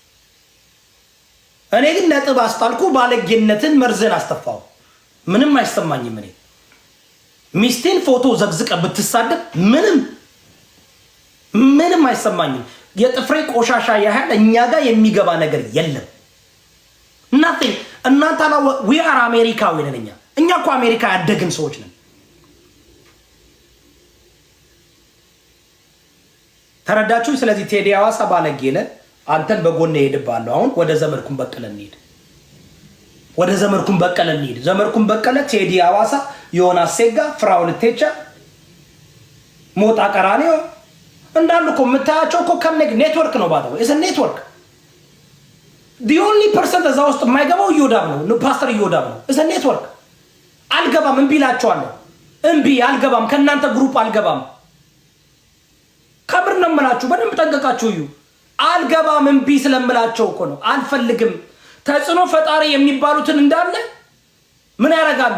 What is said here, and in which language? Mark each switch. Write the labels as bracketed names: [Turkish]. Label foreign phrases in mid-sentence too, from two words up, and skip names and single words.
[Amharic] እኔ ግን ነጥብ አስጣልኩ። ባለጌነትን መርዘን አስተፋው። ምንም አይሰማኝም። እኔ ሚስቴን ፎቶ ዘግዝቀ ብትሳደብ ምንም አይሰማኝም። የጥፍሬ ቆሻሻ ያህል እኛ ጋር የሚገባ ነገር የለም። ናቲንግ። እናንተ [English] we are [Amharic] አሜሪካዊ ነን እኛ እኮ አሜሪካ ያደግን ሰዎች ነን። ተረዳችሁ? ስለዚህ ቴዲ አዋሳ ባለጌ ነህ። አንተን በጎን እሄድብሃለሁ። አሁን ወደ ዘመድኩን በቀለ እንሂድ። ዘመድኩን በቀለ ቴዲ አዋሳ፣ ዮናስ ሴጋ፣ ፍራኦል ቴቻ፣ ሞጣ ቀራኒዮ እንዳሉ እኮ የምታያቸው እኮ ኔትወርክ ነው። ባለው እስ ኔትወርክ [English] the only person [Amharic] እዛ ውስጥ የማይገባው እዮዳብ ነው። ፓስተር እዮዳብ ነው። እስ ኔትወርክ አልገባም። እምቢ እላቸዋለሁ። አልገባም። ከእናንተ ግሩፕ አልገባም። ከምር ነው የምላችሁ። በደንብ ጠንቀቃችሁ እዩ። አልገባም። እምቢ ስለምላቸው እኮ ነው። አልፈልግም። ተጽዕኖ ፈጣሪ የሚባሉትን እንዳለ ምን ያደርጋሉ?